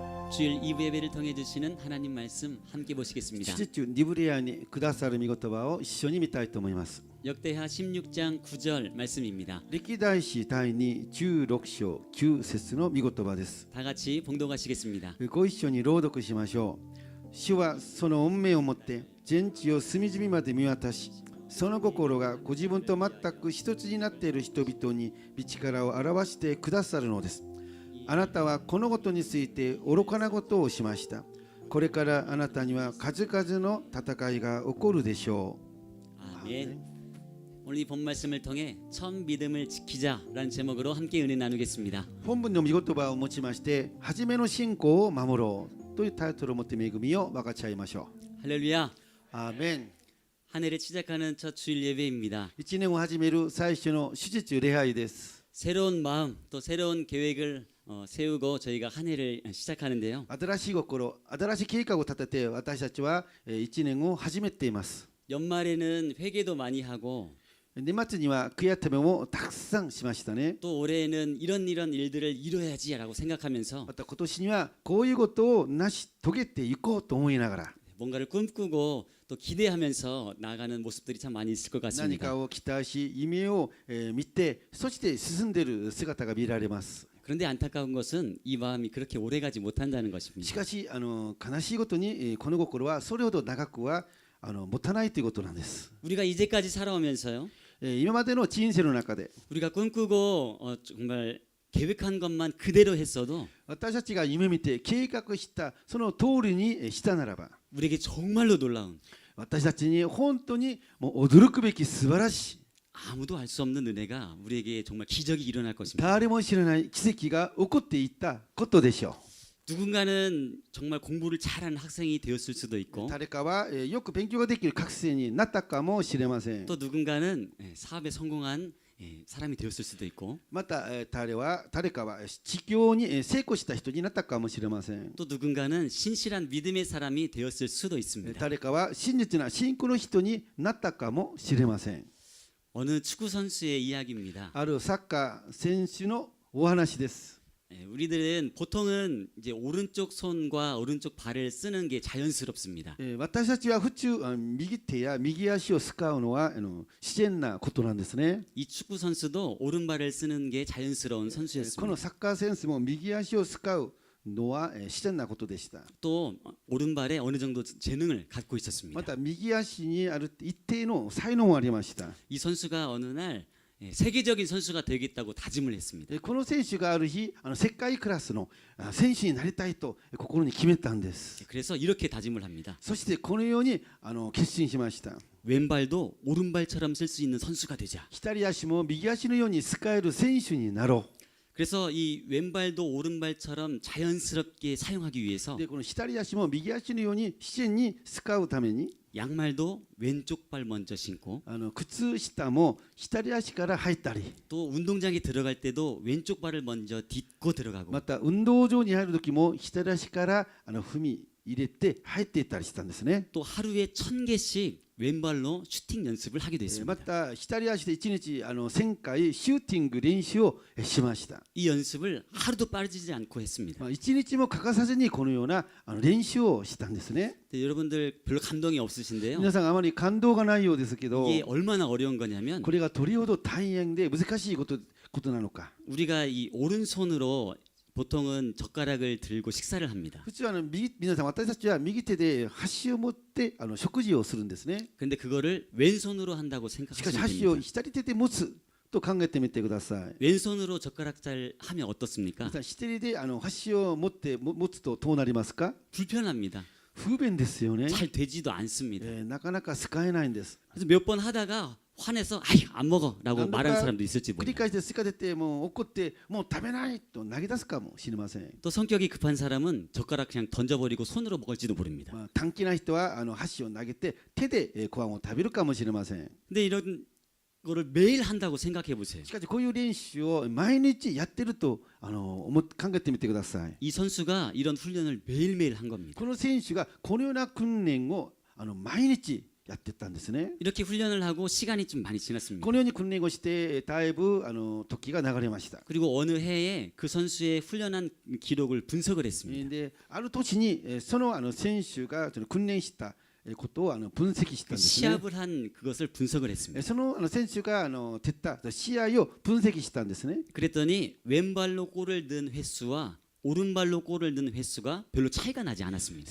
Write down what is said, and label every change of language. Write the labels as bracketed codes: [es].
[ko] 주일 2부 예배를 통해 주시는 하나님 말씀 함께 보시겠습니다. [ja] 7中リブレアにくださる御言葉を一緒に見たいと思います。 [ko] 역대하 16장 9절 말씀입니다. [ja] 歴代史第2 16章9節の御言葉です。 [ko] 다 같이 봉독하시겠습니다. [ja] ご一緒に朗読しましょう。主はその恩命をもって全地を隅々まで見渡し、その心がご自分と全く一つになっている人々に御力を表してくださるのです。あなたはこのことについて愚かなことをしました。これからあなたには数々の戦いが起こるでしょう。 [ko] 아멘. 오늘 이 본 말씀을 통해 첫 믿음을 지키자라는 제목으로 함께 은혜 나누겠습니다. [ja] 本文の御言葉を持ちまして、初めの信仰を守ろうというタイトルを持って恵みを分かち合いましょう。 [ko] 할렐루야. [ja] アーメン。 [ko] 한 해를 시작하는 첫 주일 예배입니다. [ja] 1年を始める最初の手術礼拝です。 [ko] 새로운 마음 또 새로운 계획을 세우고 저희가 한 해를 시작하는데요. [ja] 新しい心、新しい計画を立てて私たちは1年を始めています。 [ko] 연말에는 회개도 많이 하고 [ja] 年末には悔やためもたくさんしましたね。 [ko] 또 올해에는 이런 일들을 이뤄야지라고 생각하면서 [ja] また今年にはこういうことを成し遂げていこうと思いながら、 [ko] 뭔가를 꿈꾸고 또 기대하면서 나가는 모습들이 참 많이 있을 것 [ja] 何 [ko] 같습니다. [ja] かを期待し夢を見て、そして進んでいる姿が見られます。 [ko] 그런데 안타까운 것은 이 마음이 그렇게 오래가지 못한다는 [ja] し [ko] 것입니다. [ja] かし悲しいことにこの心はそれほど長くは持たないということなんです。 [ko] 우리가 이제까지 살아오면서요. [ja] 今までの人生の中で [ko] 우리가 꿈꾸고 정말 계획한 것만 그대로 했어도 [ja] 私たちが夢見て計画したその通りにしたならば、 [ko] 우리에게 정말로 놀라운 [ja] 私たちに本当にもう驚くべき素晴らしい、 [ko] 아무도 알 수 없는 은혜가 우리에게 정말 기적이 일어날 것입니다. [ja] 誰も知らない奇跡が起こっていったことでしょ [ko] 누군가는 정말 공부를 잘하는 학생이 되었을 수도 [ja] う。 [ko] 있고 [ja] 誰かはよく勉強ができる学生になったかもしれません。 [ko] 또 누군가는 사업에 성공한 사람이 되었을 수도 있고 [ja] また誰かは治療に成功した人になったかもしれません。 [ko] 또 누군가는 신실한 믿음의 사람이 되었을 수도 있습니다. [ja] 誰かは真実な信仰の人になったかもしれません。 [ko] 어느 축구 선수의 이야기입니다. [ja] あるサッカー選手のお話です。 [ko] 우리들은 보통은 이제 오른쪽 손과 오른쪽 발을 쓰는 게 자연스럽습니다. [ja] 私たちは普通右手や右足を使うのは自然なことなんですね。 [ko] 이 축구 선수도 오른발을 쓰는 게 자연스러운 [ja] このサッカー選手も右足を使うのは自然なことでした。 [ko] 또 오른발에 어느 정도 재능을 갖고 있었습니다. [ja] また右足にある一定の才能もありました。 [ko] 이 선수가 어느 날 세계적인 선수가 되겠다고 다짐을 했습니다. [ja] この選手がある日世界クラスの選手になりたいと心に決めたんです。 [ko] 그래서 이렇게 다짐을 합니다. [ja] そしてこのように決心しました。 [ko] 왼발도 오른발처럼 쓸 수 있는 선수가 되자. [ja] 左足も右足のように使える選手になろう。 [ko] 그래서 이 왼발도 오른발처럼 자연스럽게 사용하기 위해서 [ja] でこの左足も右足のように自然に使うために [ko] 양말도 왼쪽 발 먼저 신고 [ja] 靴下も左足から入ったり、 [ko] 또 운동장에 들어갈 때도 왼쪽 발을 먼저 딛고 들어가고 [ja] また運動場に入る時も左足から踏み入れて入っていったりしたんですね。 [ko] 또 하루에 1000개씩 왼발로 슈팅 연습을 하게 [ja] ま [ko] 됐습니다. [ja] た左足で1日1000回シューティング練習をしました。 [ko] 이 연습을 하루도 빠지지 않고 했습니다. [ja] 1日も欠かさずにこのような練習をしたんですね。 [ko] 근데 여러분들 별로 감동이 없으신데요. [ja] 皆さんあまり感動がないようですけど、 [ko] 이게 얼마나 어려운 거냐면 [ja] これがどれほど大変で難しいことなのか。 [ko] 우리가 이 오른손으로 보통은 젓가락을 들고 식사를 합니다. [ja] 普通皆さん私たちは右手で箸を持って食事をするんですね。 [ko] 근데 그거를 왼손으로 한다고 [ja] しかし [ko] 생각하시면 [ja] 箸を [ko] 됩니다. [ja] 左手で持つと考えてみてください。 [ko] 왼손으로 젓가락질 하면 어떻습니까? [ja] 左手で箸を持つとどうなりますか？ [ko] 불편합니다. [ja] 不便ですよね。 [ko] 잘 되지도 않습니다. [ja] なかなか使えないんです。 [ko] 그래서 몇 번 하다가 화내서 아이 안 먹어라고 난다까 말하는 사람도 있을지 [ja] 繰り [ko] 몰라요. [ja] 返して疲れてもう怒ってもう食べないと投げ出すかもしれません。 [ko] 또 성격이 급한 사람은 젓가락 그냥 던져버리고 손으로 먹을지도 모릅니다. [ja] 短気な人は箸を投げて手でご飯を食べるかもしれません。 [ko] 근데 이런 거를 매일 한다고 생각해 보세요. [ja] しかしこういう練習を毎日やってると考えてみてください。 [ko] 이 선수가 이런 훈련을 매일매일 한 겁니다. [ja] この選手がこのような訓練を毎日やってったんですね。 [ko] 이렇게 훈련을 하고 시간이 좀 많이 지났습니다. [ja] このように訓練をしてだいぶ時が流れました。 [ko] 그리고 어느 해에 그 선수의 훈련한 기록을 분석을 했습니다. [ja] である年にその選手が訓練したことを分析したんですね。 [ko] 시합을 한 그것을 분석을 했습니다. [ja] その選手が蹴った試合を分析したんですね。 [ko] 그랬더니 왼발로 골을 넣은 횟수와 오른발로 골을 넣은 횟수가 별로 차이가 나지 않았습니다.